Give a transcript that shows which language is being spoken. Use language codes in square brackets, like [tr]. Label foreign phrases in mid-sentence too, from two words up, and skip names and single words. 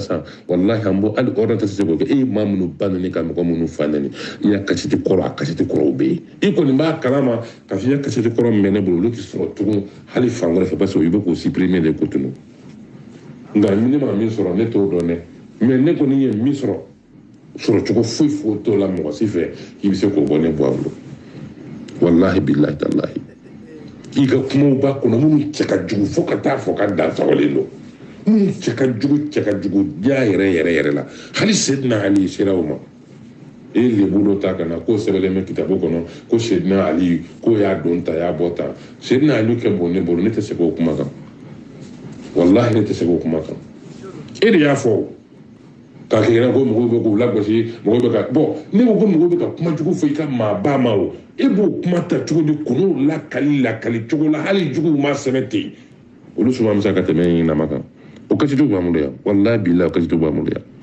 [bm] san walahi an bɔ hali ordre tɛ se k'o kɛ e ye maa minnu ba nɛnɛ ka mɔgɔ minnu fa nɛnɛ i y'a kasiti kɔrɔ a kasiti kɔrɔw bɛ yen i kɔni b'a kalama k'a fɔ i ya kasiti kɔrɔ min bɛ ne bolo olu tɛ sɔrɔ tugun hali fan wɛrɛ fɛ [fr] parce que [bm] i bɛ k'o supprimer de ko tunu nka ne ma min sɔrɔ ne t'o dɔn dɛ mais ne kɔni ye min sɔrɔ cogo foyi t'o la mɔgɔ si fɛ k'i bɛ se k'o bɔ ne bɔ a bolo [ar] والله بالله تالله [bm] i ka kumaw b'a kɔnɔ minnu cɛ ka jugu fo ka taa fɔ ka dan sagalen don minnu cɛ ka jugu ja yɛrɛ la hali Seydina Ali sera o ma e ye lebu dɔ ta ka na k'o sɛbɛnlen bɛ kitabu kɔnɔ ko Seydina Ali k'o y'a don ta y'a bɔ ta Seydina Ali kɛ bon ne bolo ne tɛ se k'o kuma kan wallahi ne tɛ se k'o kuma kan e de y'a fɔ k'a kɛ ɲɛna ko mɔgɔw bɛ k'u lagosi mɔgɔw bɛ ka bɔn ne ko mɔgɔw bɛ ka kuma jugu fɔ i ka maaba ma o e b'o kuma ta cogo di k'olu lakali cogo la hali juguw ma sɛbɛn ten olu suma bɛ se ka tɛmɛ ɲin nama kan o kasitu b'an bolo yan [ar] والله بالله [bm] o kasitu b'an bolo yan